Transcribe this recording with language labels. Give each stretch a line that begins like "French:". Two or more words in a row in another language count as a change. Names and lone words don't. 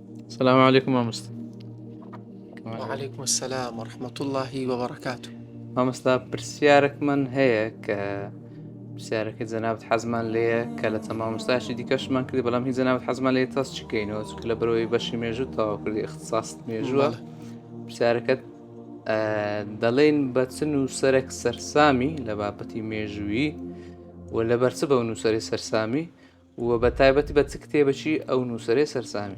Arabic: السلام عليكم مامۆستا. وعليكم السلام ورحمة الله وبركاته.
Central Kurdish: مامۆستا پرسیارێکمان هەیە کە پرسیارەکەی جەنابەت حەزمان لێیە کە لە چەند مامۆستایەکی دیکەشمان کردی بەڵام هیچ جەنابەت حەزمان لێیە تەس چکەینەوە چونکە لەبەرەوەی بەشی مێژوو تەواو کردی اختصاصت مێژووە. بەڵێ. پرسیارەکەت دەڵێن بە چ نووسەرێک سەرسامی لە بابەتی مێژوویی و لەبەر چ بەو نووسەری سەرسامی و بە تایبەتی بە چ کتێبەکی ئەو نووسەرەی سەرسامی؟